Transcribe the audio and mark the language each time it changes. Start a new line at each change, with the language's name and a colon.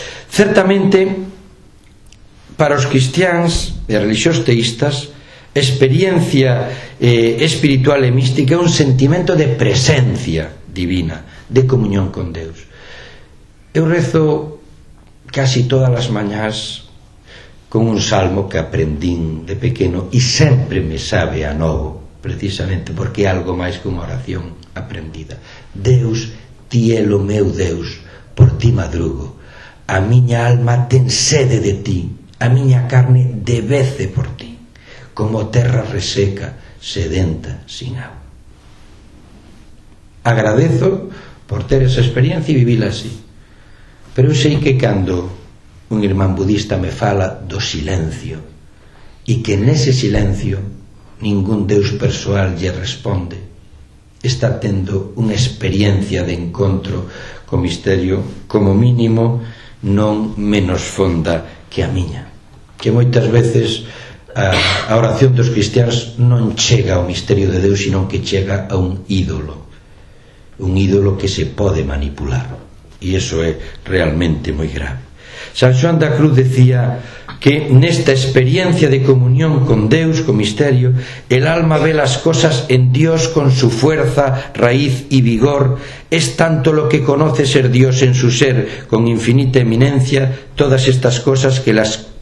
Galician: Certamente, para os cristiáns e religiosos teístas, experiencia espiritual e mística é un sentimento de presencia divina, de comunión con Deus. Eu rezo casi todas as mañás con un salmo que aprendín de pequeno e sempre me sabe a novo, precisamente porque é algo máis que unha oración aprendida. Deus, ti é o meu Deus, por ti madrugo. A miña alma ten sede de ti, a miña carne debece por ti, como terra reseca, sedenta, sin agua. Agradezo por ter esa experiencia e vivila así. Pero eu sei que cando un irmán budista me fala do silencio, e que nese silencio ningún Deus persoal lle responde, está tendo unha experiencia de encontro co misterio, como mínimo, non menos fonda que a miña, que moitas veces a oración dos cristiáns non chega ao misterio de Deus, sino que chega a un ídolo que se pode manipular, e iso é realmente moi grave. San Xoán da Cruz decía que nesta experiencia de comunión con Deus, con misterio,
Spanish: el alma ve las cosas en Dios con su fuerza, raíz y vigor. Es tanto lo que conoce ser Dios en su ser, con infinita eminencia, todas estas cosas que las